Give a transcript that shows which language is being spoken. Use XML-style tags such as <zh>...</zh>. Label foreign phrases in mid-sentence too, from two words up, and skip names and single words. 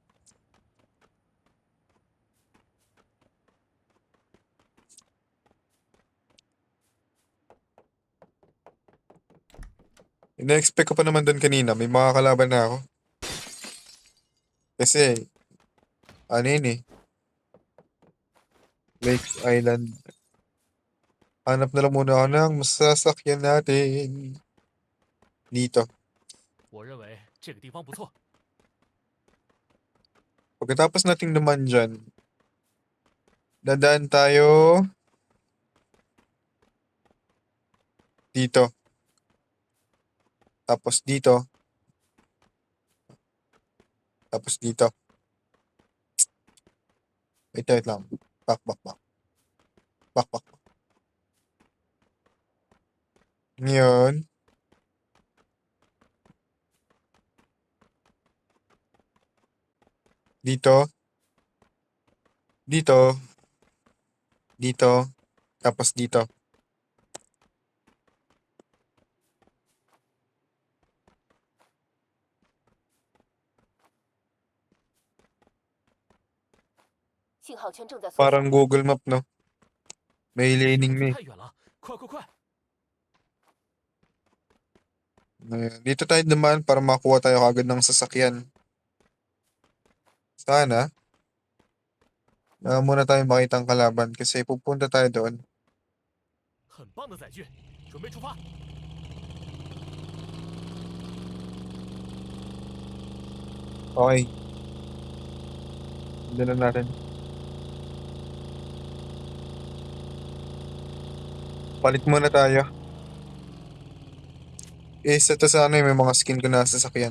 <tl>Ina-expect ko pa naman doon kanina, may mga kalaban na ako. Kasi, ano yun eh, Lake Island. Hanap na lang muna ako ng masasakyan natin. Dito.</tl> <zh>我认为这个地方不错。</zh> <tl>Pagkatapos nating naman dyan, dadaan tayo dito. Tapos dito. Tapos dito. Wait lang.</tl> <en>Back. Back.</en> <tl>Ngayon. Dito. Dito. Dito. Tapos dito.</tl> <zh>信号圈正在缩小。</zh> <tl>Parang Google Map, no? May</tl> <zh>信号</zh> <tl>laning</tl> <zh>区</zh> <tl>na eh.</tl> <zh>太远了，快快快！</zh> <tl>Ngayon, dito tayo naman para makuha tayo agad ng sasakyan. Sana. Muna tayo makita ang kalaban kasi pupunta tayo doon.</tl> <zh>很棒的载具，准备出发。</zh> <en>Okay.</en> <tl>Hindi na natin. Palit muna tayo. Isa to sa ano may mga skin ko na sa sasakyan.</tl>